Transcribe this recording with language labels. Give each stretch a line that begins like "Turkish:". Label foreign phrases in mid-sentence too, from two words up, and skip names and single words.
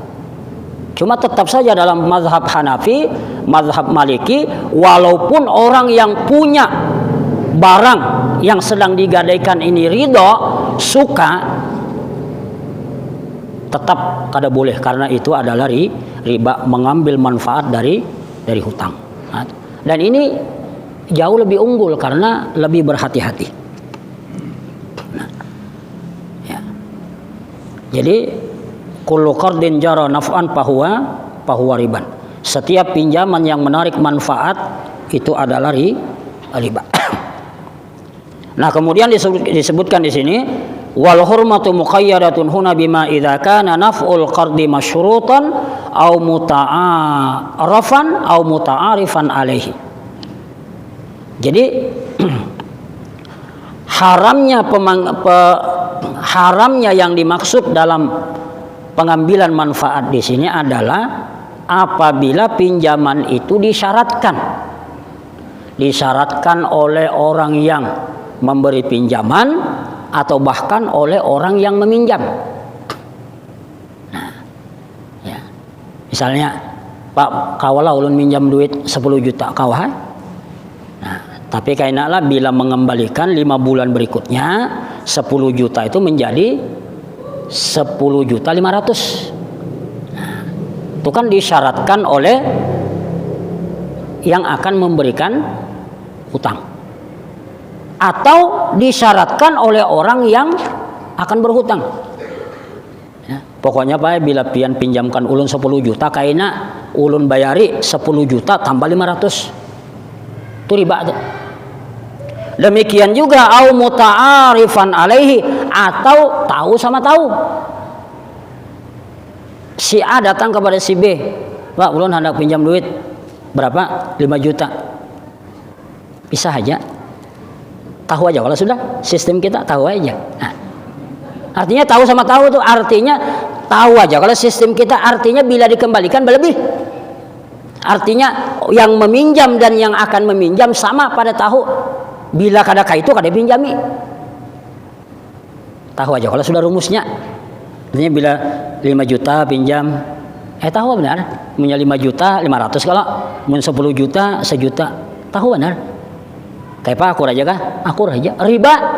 Indonesian: Cuma tetap saja dalam mazhab Hanafi, mazhab Maliki, walaupun orang yang punya barang yang sedang digadaikan ini ridho, suka, tetap kada boleh karena itu adalah riba, mengambil manfaat dari hutang. Dan ini jauh lebih unggul karena lebih berhati-hati. Nah, ya.
Arabic: Jadi كل قرض جر نفعا فهو ربا.
Indonesian: Setiap pinjaman yang menarik manfaat itu adalah riba. Nah, kemudian disebutkan di sini
Arabic: والحرمة مقيدة هنا بما إذا كان نفع القرض مشروطا أو متعارفا أو متعارفا عليه.
Indonesian: Jadi haramnya yang dimaksud dalam pengambilan manfaat di sini adalah apabila pinjaman itu disyaratkan oleh orang yang memberi pinjaman atau bahkan oleh orang yang meminjam. Nah, ya.
Banjar: Misalnya, Pak, kawalah ulun minjam duit 10 juta kawah. Nah, tapi kainaklah bila mengembalikan 5 bulan berikutnya 10 juta itu menjadi 10.500.000.
Indonesian: Nah, itu kan disyaratkan oleh yang akan memberikan hutang atau disyaratkan oleh orang yang akan berhutang. Ya,
Banjar: pokoknya Pak, bila pian pinjamkan ulun 10 juta kaina ulun bayari 10 juta tambah 500.
Indonesian: Itu riba tuh. Demikian juga
Arabic: أو متعارفا عليه,
Indonesian: atau tahu sama tahu. Si A datang kepada si B, Pak, ulun hendak pinjam duit berapa? 5 juta. Bisa aja. Tahu aja kalau sudah sistem kita tahu aja. Nah, artinya tahu sama tahu itu artinya tahu aja kalau sistem kita, artinya bila dikembalikan berlebih. Artinya yang meminjam dan yang akan meminjam sama pada tahu.
Banjar: Bila kada itu kada pinjami. Tahu aja kalau sudah rumusnya.
Indonesian: Artinya bila 5 juta pinjam, tahu benar.
Banjar: Punya 5 juta 500, kalau mun 10 juta 1 juta. Tahu benar. Kayak Pak akur aja kah? Akur aja. Riba.